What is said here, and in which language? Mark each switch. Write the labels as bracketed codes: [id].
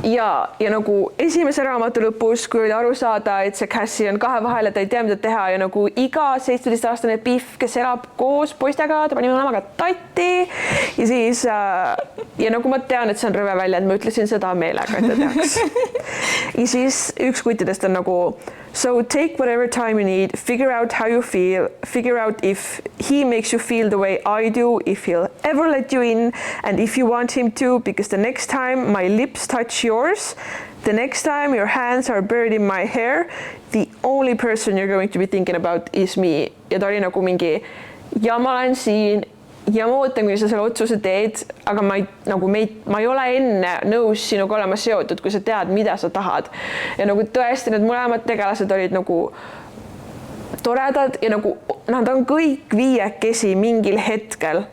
[et] Ja nagu esimese raamatu lõpus, kui oli aru saada, et see Cassie on kahe vahel ja ta ei tea, mida teha ja nagu iga 17-aastane Biff, kes elab koos poistega, ta pani mõlemaga tatti ja siis ja nagu ma tean, et see on rõve välja, et ma ütlesin seda meelega, et ta teaks. Ja siis üks kuttidest on nagu [en] so take whatever time you need, figure out how you feel, figure out if he makes you feel the way I do, if he'll ever let you in and if you want him to, because the next time my lips touch yours, the next time your hands are buried in my hair, the only person you're going to be thinking about is me. [et] Ja ta oli nagu mingi ja ma olen siin ja ma ootan, kui sa selle otsuse teed, aga ma ei ole enne nõus sinuga olema seotud, kui sa tead, mida sa tahad. Ja nagu tõesti need mõlemad tegelased olid nagu toredad ja nagu nad on kõik viiekesi mingil hetkel.